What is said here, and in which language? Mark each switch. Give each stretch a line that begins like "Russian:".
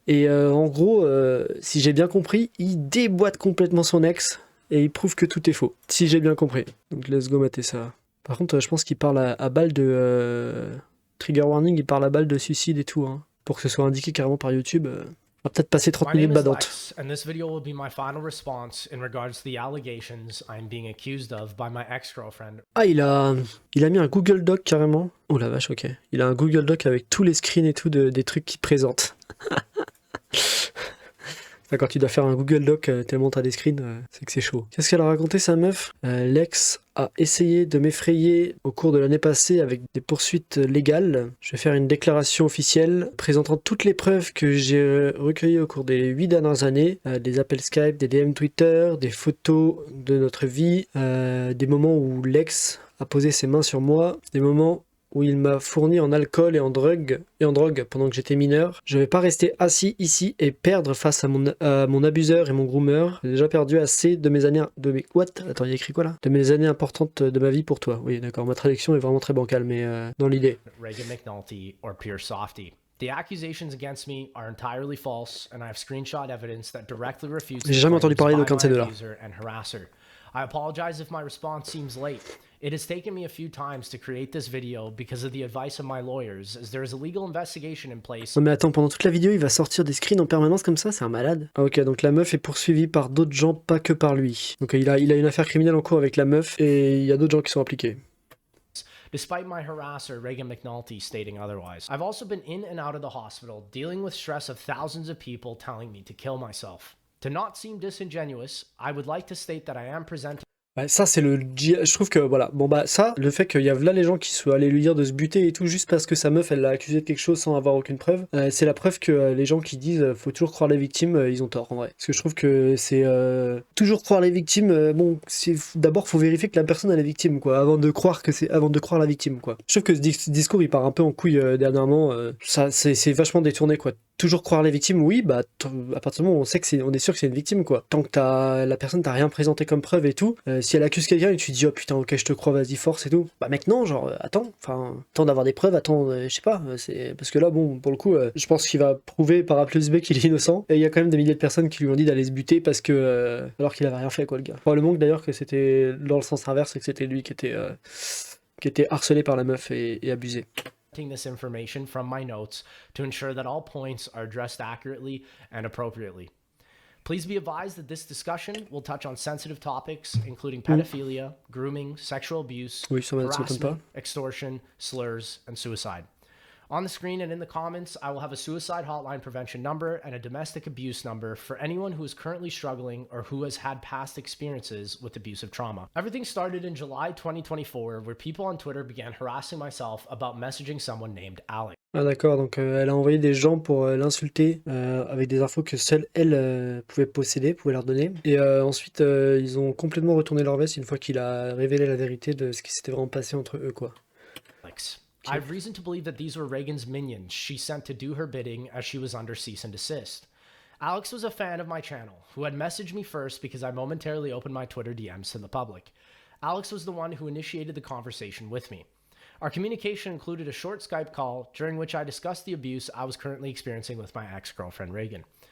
French: Et en gros, si j'ai bien compris, il déboîte complètement son ex. Et il prouve que tout est faux, si j'ai bien compris. Donc
English: let's go
French: mater ça. Par contre, je pense qu'il parle à balle de... Trigger warning, il parle à balle de suicide et tout. Hein. Pour que ce soit indiqué carrément par YouTube. On va peut-être passer 30 minutes badantes.
English: Lex, and this video will be my final response in regards to the allegations I'm being accused of by my ex-girlfriend.
French: Ah, il a mis un Google Doc carrément. Oh la vache, ok. Il a un Google Doc avec tous les screens et tout des trucs qu'il présente. Enfin, quand tu dois faire un Google Doc tellement t'as des screens, c'est que c'est chaud. Qu'est-ce qu'elle a raconté sa meuf? L'ex a essayé de m'effrayer au cours de l'année passée avec des poursuites légales. Je vais faire une déclaration officielle présentant toutes les preuves que j'ai recueillies au cours des 8 dernières années. Des appels Skype, des DM Twitter, des photos de notre vie, des moments où l'ex a posé ses mains sur moi, des moments où il m'a fourni en alcool et en drogue pendant que j'étais mineur. Je vais pas rester assis ici et perdre face à mon abuseur et mon groomer. J'ai déjà perdu assez de mes années...
English: What?
French: Attends, il y a écrit quoi là? De mes années importantes de ma vie pour toi. Oui, d'accord, ma traduction est vraiment très bancale, mais dans l'idée.
English: Reagan McNulty or pure softy. The accusations against me are entirely false, and I have screenshot evidence that directly refutes
French: J'ai jamais entendu parler d'aucun de ces deux-là.
English: and harasser. I apologize if my response seems late. It has taken me a few times to create this video because of the advice of my lawyers, as there is a legal investigation in place.
French: Non mais attends, pendant toute la vidéo, il va sortir des screens en permanence comme ça, c'est un malade. Ah ok, donc la meuf est poursuivie par d'autres gens, pas que par lui. Donc il a une affaire criminelle en cours avec la meuf, et il y a d'autres gens qui sont impliqués.
English: Despite my harasser, Reagan McNulty, stating otherwise. I've also been in and out of the hospital, dealing with stress of thousands of people telling me to kill myself. To not seem disingenuous, I would like to state that I am presenting...
French: Ouais, ça c'est je trouve que voilà, bon bah ça, le fait qu'il y a là les gens qui soient allés lui dire de se buter et tout juste parce que sa meuf elle l'a accusé de quelque chose sans avoir aucune preuve, c'est la preuve que les gens qui disent faut toujours croire les victimes, ils ont tort en vrai. Parce que je trouve que c'est toujours croire les victimes, bon, d'abord faut vérifier que la personne elle est victime quoi, avant de croire la victime quoi. Je trouve que ce discours il part un peu en couille dernièrement, ça c'est vachement détourné quoi. Toujours croire les victimes, oui, bah à partir du moment où on sait que on est sûr que c'est une victime quoi. Tant que la personne t'a rien présenté comme preuve et tout, si elle accuse quelqu'un et tu te dis oh putain ok je te crois vas-y force et tout, bah mec non genre attends d'avoir des preuves, je sais pas, c'est parce que là bon pour le coup je pense qu'il va prouver par A plus B qu'il est innocent et il y a quand même des milliers de personnes qui lui ont dit d'aller se buter parce que alors qu'il avait rien fait quoi le gars. Probablement que d'ailleurs que c'était dans le sens inverse et que c'était lui qui était harcelé par la meuf et abusé.
English: This information from my notes to ensure that all points are addressed accurately and appropriately. Please be advised that this discussion will touch on sensitive topics including pedophilia, grooming, sexual abuse, harassment, extortion, slurs, and suicide. On the screen and in the comments, I will have a suicide hotline prevention number and a domestic abuse number for anyone who is currently struggling or who has had past experiences with abusive trauma. Everything started in July 2024, where people on Twitter began harassing myself about messaging someone named Alex.
French: Ah d'accord, donc elle a envoyé des gens pour l'insulter avec des infos que seule elle pouvait leur donner. Et ensuite, ils ont complètement retourné leur veste une fois qu'il a révélé la vérité de ce qui s'était vraiment passé entre eux quoi.
English: I have reason to believe that these were Reagan's minions she sent to do her bidding as she was under cease and desist. Alex was a fan of my channel, who had messaged me first because I momentarily opened my Twitter DMs to the public. Alex was the one who initiated the conversation with me. Our communication included a short Skype call during which I discussed the abuse I was currently experiencing with my ex-girlfriend Reagan.